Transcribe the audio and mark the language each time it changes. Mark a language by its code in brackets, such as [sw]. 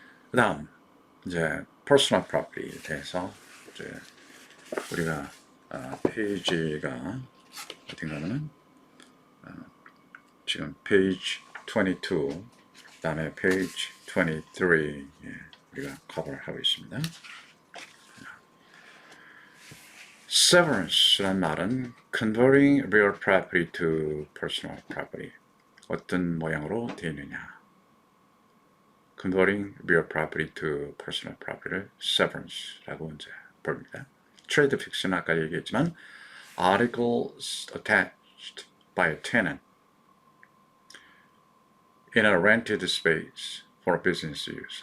[ko] 그 다음 이제 personal property에 대해서 이제 우리가 페이지가 어딘가는 지금 페이지 22 다음에 페이지 23 우리가 커버를 하고 있습니다. Severance란 말은 [en] converting real property to personal property. [ko] 어떤 모양으로 되어 있느냐. [en] Converting real property to personal property를 [ko] severance라고 이제 부릅니다. [en] Trade fiction은 [ko] 아까 얘기했지만 [en] articles attached by a tenant in a rented space for business use.